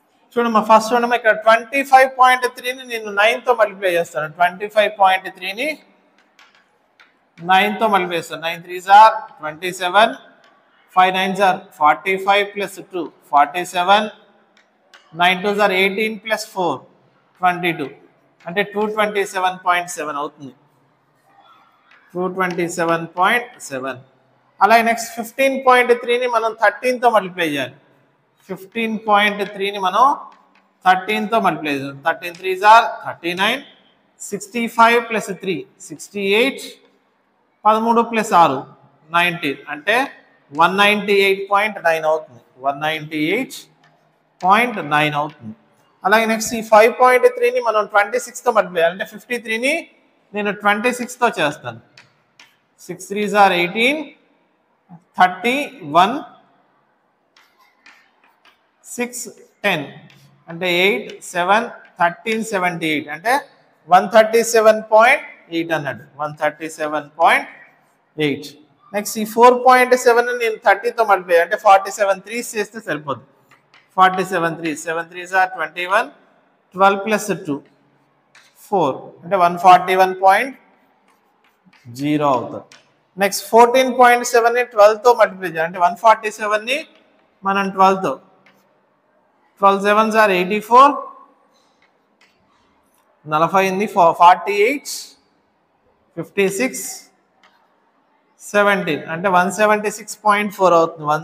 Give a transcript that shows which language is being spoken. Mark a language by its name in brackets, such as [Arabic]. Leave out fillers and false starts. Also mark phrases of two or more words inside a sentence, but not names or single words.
[Telugu] చూడమ్మా ఫస్ట్ చూడమ్మా ఇక్కడ 25.3ని నేను 9తో మల్టిప్లై చేస్తాను. 25.3ని 9తో మల్టిప్లై చేస్తాను. [English] 9 3s are 27, 5 9s are 45 plus 2 47, 9 2s are 18 plus 4 22 [Telugu] అంటే 227.7 అవుతుంది. 227.7. అలాగే నెక్స్ట్ 15.3ని మనం 13తో మల్టిప్లై చేయాలి. 15.3ని మనం 13తో మల్టిప్లై చేయాలి. [English] 13 3s are 39, 65 plus 3 68, 13 plus 6 19 [Telugu] అంటే 198.9 అవుతుంది. 198.9 అవుతుంది. అలాగే నెక్స్ట్ ఈ 5.3ని మనం 26తో మల్టిప్లై అంటే 53ని నేను 26తో చేస్తాను. 6 [English] 3s are [Telugu] 18, 31, 6 10 అంటే 8 7 13 78 అంటే 137.8 అన్నాడు. 137.8. నెక్స్ట్ ఈ 4.7 నేను 30తో మల్టిప్లై అంటే 47 3s చేస్తే సరిపోద్ది. [English] 47 3 7 3s are 21, 12 plus 2 4 [Telugu] అంటే 141.0 అవుతుంది. నెక్స్ట్ 14.7ని 12తో మల్టిప్లై చేయాలి అంటే 147ని మనం 12తో [English] 12 7s are 84, 48 56 17 [Telugu] అంటే 176.4 అవుతుంది.